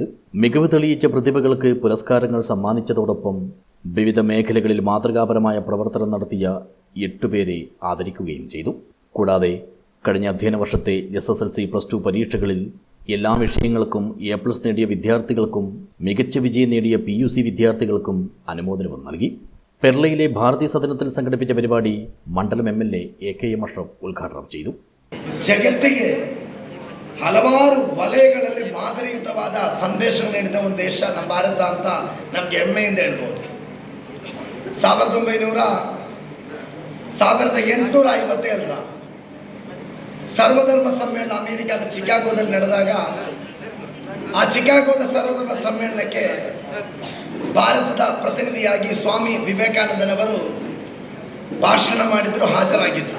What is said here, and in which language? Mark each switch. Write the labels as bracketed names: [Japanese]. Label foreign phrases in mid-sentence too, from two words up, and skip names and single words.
[Malayalam] മികവ് തെളിയിച്ച പ്രതിഭകൾക്ക് പുരസ്കാരങ്ങൾ സമ്മാനിച്ചതോടൊപ്പം വിവിധ മേഖലകളിൽ മാതൃകാപരമായ പ്രവർത്തനം നടത്തിയ 8 പേരെ ആദരിക്കുകയും ചെയ്തു. കൂടാതെ കഴിഞ്ഞ അധ്യയന വർഷത്തെ SSLC +2 പരീക്ഷകളിൽ എല്ലാ വിഷയങ്ങൾക്കും A+ നേടിയ വിദ്യാർത്ഥികൾക്കും മികച്ച വിജയം നേടിയ PUC വിദ്യാർത്ഥികൾക്കും അനുമോദനവും നൽകി. പെർലയിലെ ഭാരതീയ സദനത്തിൽ സംഘടിപ്പിച്ച പരിപാടി മണ്ഡലം MLA AKM ಅಶ್ರಫ್ ಉದ್ಘಾಟನೆ ചെയ്തു. [Kannada] ಜಗತ್ತಿಗೆ ಹಲವಾರು ವಲಯಗಳಲ್ಲಿ ಮಾದರಿಯುತವಾದ ಸಂದೇಶ ನೀಡಿದ ಒಂದು ದೇಶ ನಮ್ಮ ಭಾರತ ಅಂತ ನಮಗೆ ಹೆಮ್ಮೆಯಿಂದ ಹೇಳ್ಬೋದು. 1857ರ ಸರ್ವಧರ್ಮ ಸಮ್ಮೇಳನ ಅಮೆರಿಕದ ಚಿಕಾಗೋದಲ್ಲಿ ನಡೆದಾಗ ಆ ಚಿಕಾಗೋದ ಸರ್ವಧರ್ಮ ಸಮ್ಮೇಳನಕ್ಕೆ ಭಾರತದ ಪ್ರತಿನಿಧಿಯಾಗಿ ಸ್ವಾಮಿ ವಿವೇಕಾನಂದನವರು ಭಾಷಣ ಮಾಡಿದ್ರು, ಹಾಜರಾಗಿದ್ದರು.